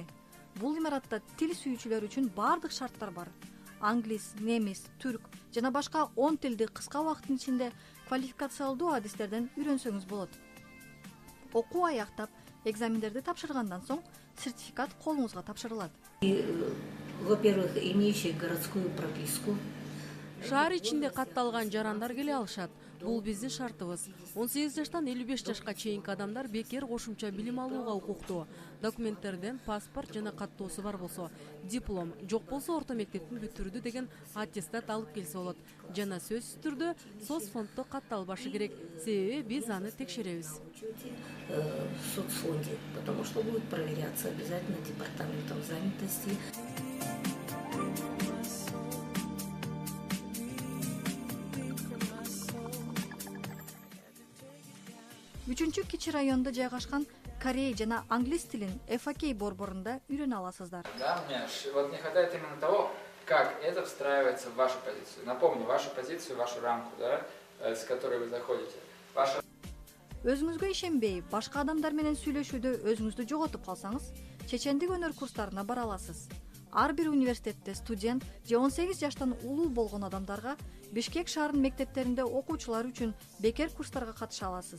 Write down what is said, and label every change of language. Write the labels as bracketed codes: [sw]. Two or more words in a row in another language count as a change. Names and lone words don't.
[ky] Бул имаратта тил сүйүүчүлөр үчүн баардык шарттар бар. Англис, немис, түрк жана башка 10 тилди кыска убакыттын ичинде квалификациялдуу адистерден үйрөнсөңүз болот. Окуу аяктап, экзамендерди тапшыргандан соң сертификат колуңузга тапшырылат. [ru] Во-первых, имеющий городскую прописку. [ky] Шаар ичинде катталган жарандар келе алышат. Бул биздин шартыбыз. 18 жаштан 55 жашка чейинки адамдар бекер кошумча билим алууга укуктуу. Документтерден паспорт жана каттоосу бар болсо, диплом, жок болсо орто мектептин бүтүрдү деген аттестат алып келсе болот. Жана сөзсүз түрдө соцфонддо катталбашы керек, себеби биз аны текшеребиз. [ru] В соцфонде, потому что будет проверяться обязательно департаментом занятости. [ky] Үчүнчү кичи райондо жайгашкан корей жана англис тилин FAK борборунда үйрөнө аласыздар. [ru] Да, мне вот не хватает именно того, как это встраивается в вашу позицию. Напомню, вашу позицию, вашу рамку, да, с которой вы заходите. [ky] Өзүңүзгө ишенбей, башка адамдар менен сүйлөшүүдө өзүңүздү жоготуп калсаңыз, чечендик өнөр курстарына бара аласыз. Ар бир университетте студент же 18 жаштан улуу болгон адамдарга Бишкек шаарынын мектептеринде окуучулар үчүн бекер курстарга катыша аласыз.